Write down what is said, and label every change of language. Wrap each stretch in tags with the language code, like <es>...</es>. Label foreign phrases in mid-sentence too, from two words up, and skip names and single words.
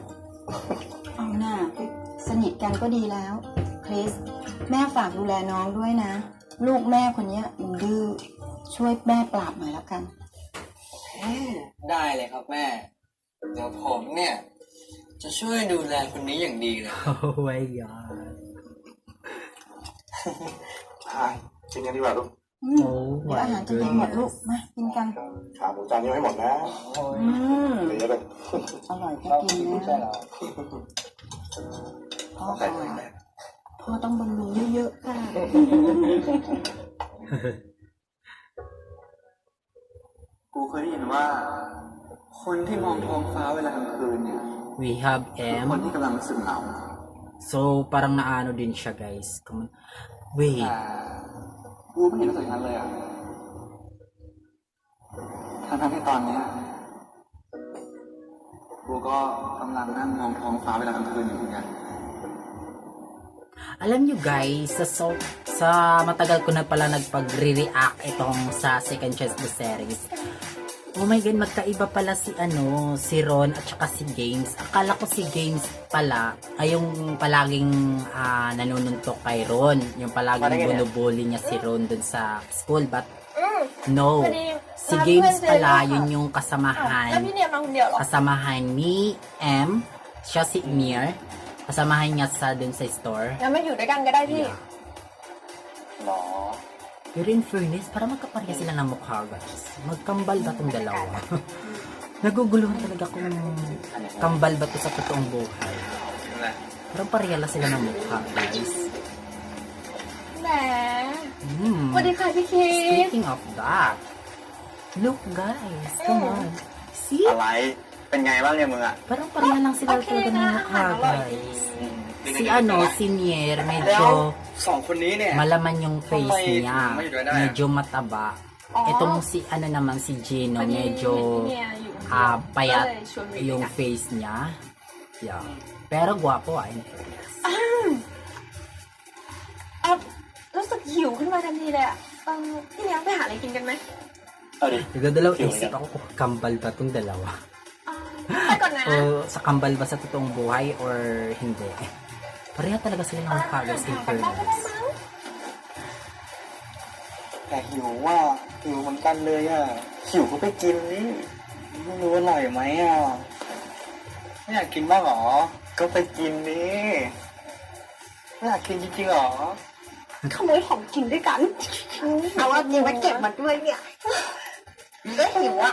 <th>เอาหน้าสนิทกันก็ดีแล้ว คริส แม่ฝากดูแลน้องด้วยนะ ลูกแม่คนเนี้ยมันดื้อ ช่วยแม่ปราบหน่อยแล้วกัน ได้เลยครับแม่ เดี๋ยวผมเนี่ย จะช่วยดูแลคนนี้อย่างดีเลย</th> <en>Oh my god.</en> <th>ใช่กินกันดีกว่าลูก</th> <en>Oh</en> <th>เดี๋ยวอา</th> <en>my</en> <th>หารจะเย็นหมดลูก</th> <en>goodness.</en> <th>มากินกัน ขาหมูจานนี้ให้หมดนะ อืม เหลือเลย อร่อยก็กินนะพ่อค่ะพ่อต้องบำรุงเยอะๆค่ะ กูเคยได้ยินว่า คคนที่มองท้องฟ้าเวลากลางคืนเนี่ย</th> <en>We have</en> <th>คน</th> <en>M.</en> <th>ที่กำลังรู้สึกเหงา</th> <tl>So, parang naano din siya, guys.</tl> <en>Come on. Wait.</en> <th>แต่กูไม่เห็นรู้สึกอย่างนั้นเลยอ่ะทั้งที่ตอนเนี้ยกูก็กำลังนั่งมองท้องฟ้าเวลากลางคืนอยู่เหมือนกัน</th> <tl>Alam nyo guys, sa matagal ko na pala nagpag-react itong sa Second Chance the series.</tl> <en>Oh my god,</en> <tl>magkaiba pala si Ron at saka si Games. Akala ko si Games pala ay yung palaging nanununtok kay Ron. Yung palaging binubuli niya si Ron dun sa school.</tl> <en>But no,</en> <tl>si Games pala yun yung</tl> <th>แล้ว</th> <tl>kasamahan.</tl> <th>พี่เนี่ยมาคนเดียวเหรอ</th> <tl>Kasamahan ni M, siya si Mir. Kasamahan niya sa dun sa store.</tl> <th>งั้นมาอยู่ด้วยกันก็ได้พี่ หรอ</th> <tl>Pero</tl> <en>in fairness,</en> <tl>para magkapareha sila ng mukha, guys. Magkambal ba tong dalawa? Naguguluhan talaga kung kambal ba to sa totoong buhay. Parang pareha lang sila ng mukha, guys.</tl> <th>แหม Hmm. สวัสดีค่ะพี่คิด</th> <en>Speaking of that, look guys, come on. See?</en> <th>อะไร เป็นไงบ้างเนี่ยมึงอ่ะ</th> <tl>Parang pareha lang sila talaga ng mukha, guys. Si Nier, medyo สองคนนี้เนี่ย malaman yung face Kamay, niya. kamay doon na. Medyo mataba. Itong si naman si Gino,</tl> <th>พอดี</th> <tl>medyo</tl> <th>พี่เนี่ยอยู่</th> <tl>payat</tl> <th>ก็เลยชวนไป</th> <tl>yung</tl> <th>ด้วยกัน</th> <tl>face niya. Yeah. Pero gwapo</tl> <en>in fairness.</en> <th>รู้สึกหิวขึ้นมาทันทีเลยอ่ะพี่เลี้ยงไปหาอะไรกินกันไหม เอาดิ</th> <tl>Nagdadalaw isip ako kung kambal ba tong dalawa.</tl> <th>ไปก่อนนะ</th> <tl>O sa kambal ba sa totoong buhay or hindi. Pareha talaga sila ng mukha guys</tl> <en>in fairness.</en> <th>แต่หิวว่าหิวเหมือนกันเลยอ่ะหิวก็ไปกินนี่ไม่รู้อร่อยไหมอ่ะไม่อยากกินบ้างหรอ ก็ไปกินนี่ไม่อยากกินจริงๆหรอ ขโมยของกินด้วยกันเอาว่าจริงมาเก็บมาด้วยเนี่ยก็หิวอ่ะ</th>